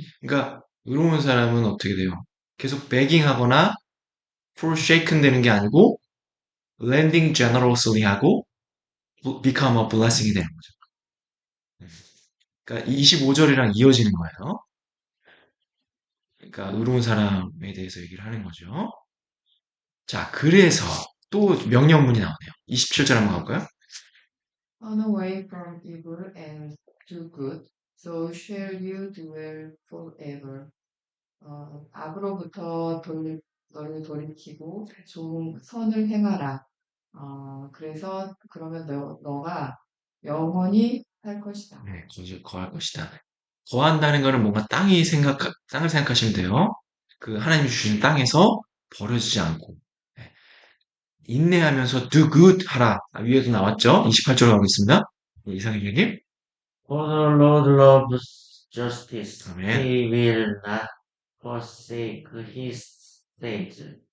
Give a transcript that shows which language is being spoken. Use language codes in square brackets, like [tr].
[ko] 그러니까 의로운 사람은 어떻게 돼요? 계속 begging하거나 forsaken 되는 게 아니고 [en] lending generously [ko] 하고 [en] become a blessing [ko] 이 되는 거죠. 그러니까 25절이랑 이어지는 거예요. 그러니까 의로운 사람에 대해서 얘기를 하는 거죠. 자, 그래서 또 명령문이 나오네요. 27절 한번 가볼까요? [en] Turn away from evil and do good, so shall you dwell forever. [ko] 악으로부터 너를 돌이키고 좋은 선을 행하라. 그래서 그러면 너가 영원히 살 것이다. 네, 거기 거할 것이다. 거한다는 거는 뭔가 땅을 생각하시면 돼요. 그 하나님이 주신 땅에서 버려지지 않고. 네. 인내하면서 [en] do good [ko] 하라. 위에도 나왔죠? 28절로 가겠습니다. 네, 이상희님. [en] For the Lord loves justice. [ko] 아멘. [en] He will not forsake his saints.